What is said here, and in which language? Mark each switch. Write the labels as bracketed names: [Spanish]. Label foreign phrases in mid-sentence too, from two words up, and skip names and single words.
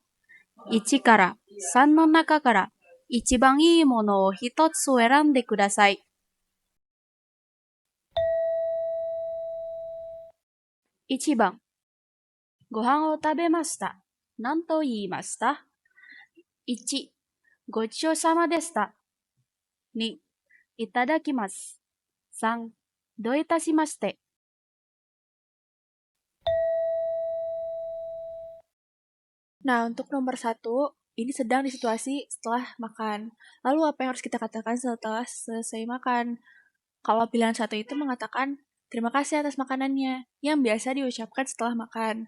[Japanese] 1 から3の中から一番いいものを一つ選んでください。1番、ご飯を食べました。何と言いました？ 1、ごちそうさまでした。2、いただきます。3、どういたしまして。 [Indonesian] Nah, untuk nomor 1, ini sedang di situasi setelah makan. Lalu apa yang harus kita katakan setelah selesai makan? Kalau pilihan 1 itu mengatakan, terima kasih atas makanannya, yang biasa diucapkan setelah makan.